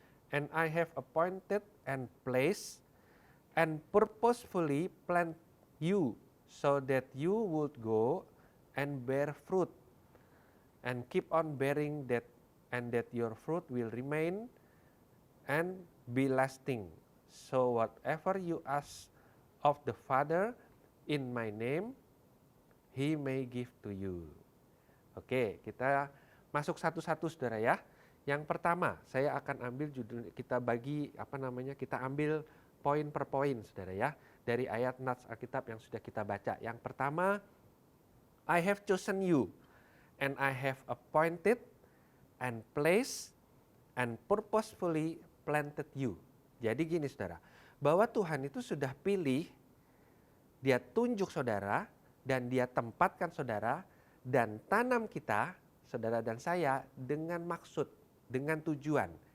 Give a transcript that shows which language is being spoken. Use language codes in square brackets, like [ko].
[en] And I have appointed and placed and purposefully plant you so that you would go and bear fruit and keep on bearing that, and that your fruit will remain and be lasting. So whatever you ask of the Father in my name, He may give to you. [id] Oke, kita masuk satu-satu saudara ya. Yang pertama, saya akan ambil judul, kita bagi kita ambil poin per poin saudara ya, dari ayat nats Alkitab yang sudah kita baca. Yang pertama, [en] I have chosen you and I have appointed and placed and purposefully planted you. [id] Jadi gini saudara, bahwa Tuhan itu sudah pilih, Dia tunjuk saudara, dan Dia tempatkan saudara, dan tanam kita, saudara dan saya, dengan maksud, dengan tujuan.